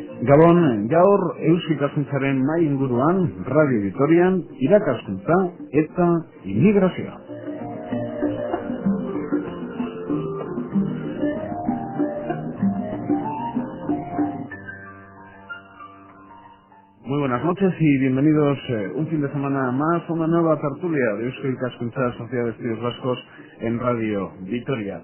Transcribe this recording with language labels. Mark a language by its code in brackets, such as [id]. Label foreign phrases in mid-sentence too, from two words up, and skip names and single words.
[eu] Gabon, gaur euskikaskuntzaren mai inguruan, Radio Vitorian, irakaskuntza eta inmigrazioa. [es] Muy buenas noches y bienvenidos un fin de semana más a una nueva tertulia de Euskikaskuntza, Sociedad de Estudios Vascos en Radio Vitoria.